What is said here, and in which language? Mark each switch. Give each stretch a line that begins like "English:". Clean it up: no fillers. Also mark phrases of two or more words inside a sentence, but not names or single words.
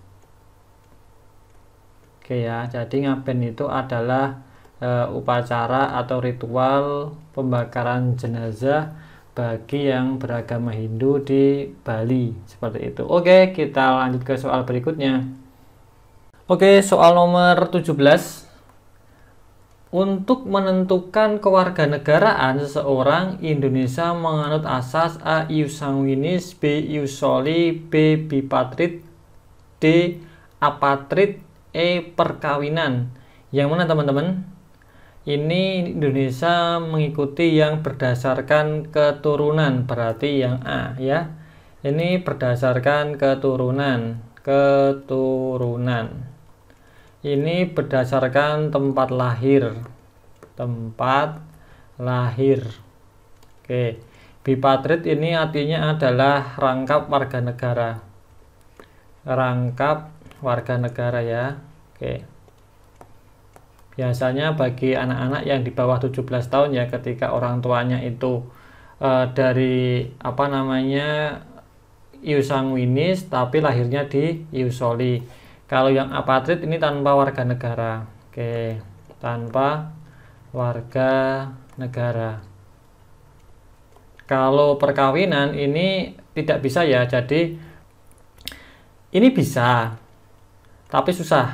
Indonesian: Oke ya, jadi ngaben itu adalah upacara atau ritual pembakaran jenazah bagi yang beragama Hindu di Bali, seperti itu. Oke, kita lanjut ke soal berikutnya. Oke, soal nomor 17. Untuk menentukan kewarganegaraan seseorang, Indonesia menganut asas A.
Latin: ius sanguinis, B. ius soli, B. bipatrid, D.
Indonesian: apatrid, E. perkawinan. Yang mana teman-teman? Ini Indonesia mengikuti yang berdasarkan keturunan, berarti yang A ya. Ini berdasarkan keturunan. Ini berdasarkan tempat lahir. Oke. Bipatrid ini artinya adalah rangkap warga negara. Rangkap warga negara ya. Oke. Biasanya bagi anak-anak yang di bawah 17 tahun ya, ketika orang tuanya itu dari
Latin: ius sanguinis
Indonesian: tapi lahirnya di
Latin: ius soli.
Indonesian: Kalau yang apatrid ini tanpa warga negara. Oke, tanpa warga negara. Kalau perkawinan ini tidak bisa ya. Jadi ini bisa tapi susah.